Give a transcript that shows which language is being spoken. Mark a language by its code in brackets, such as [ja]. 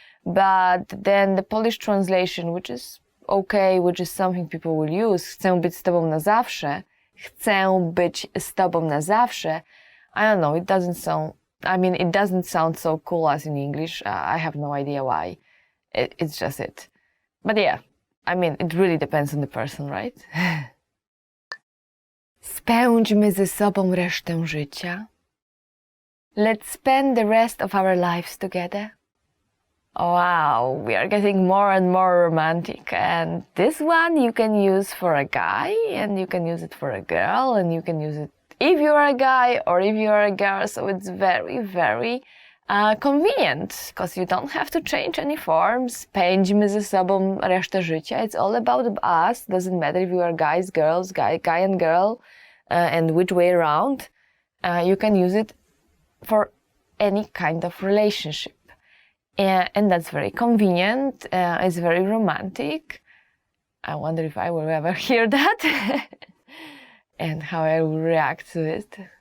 [en] But then the Polish translation, which is okay, which is something people will use, [pl] chcę być z tobą na zawsze, [en] chcę być z tobą na zawsze, I don't know, it doesn't sound so cool as in English. I have no idea why. It's just it. But yeah, it really depends on the person, right? [pl] Spędźmy ze sobą resztę życia. [en] Let's spend the rest of our lives together. Wow, we are getting more and more romantic. And this one you can use for a guy, and you can use it for a girl, and you can use it if you are a guy or if you are a girl. So it's very, very convenient, because you don't have to change any forms. [pl] Spędźmy ze sobą resztę życia. [en] It's all about us. Doesn't matter if you are guys, girls, guy and girl, and which way around. You can use it for any kind of relationship. And that's very convenient. It's very romantic. I wonder if I will ever hear that and how I will react to it.